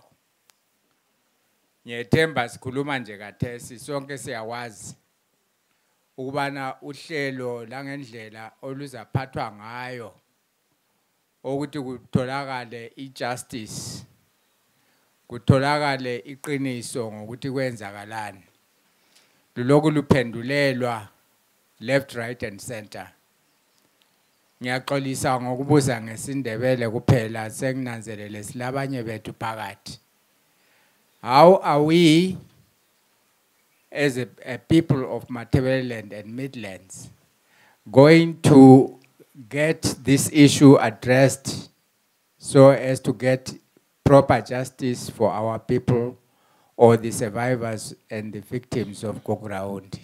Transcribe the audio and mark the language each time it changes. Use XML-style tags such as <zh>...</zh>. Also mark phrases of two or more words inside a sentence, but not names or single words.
<nd>Ngiyethemba sikhuluma nje kathesi sonke siyawazi ukubana uhlelo langendlela oluzaphathwa ngayo ukuthi kutholakale ijustice, kutholakale iqiniso ngokuthi kwenzakalani. Lokhu luphendulelwa</nd> <en>left, right and center.</en> <nd>Ngiyaxolisa ngokubuza ngesindebele kuphela senginanzelele silabanye bethu phakathi.</nd> <en>How are we as a people of Matabeleland and Midlands going to get this issue addressed so as to get proper justice for our people or the survivors and the victims of Gukurahundi?</en>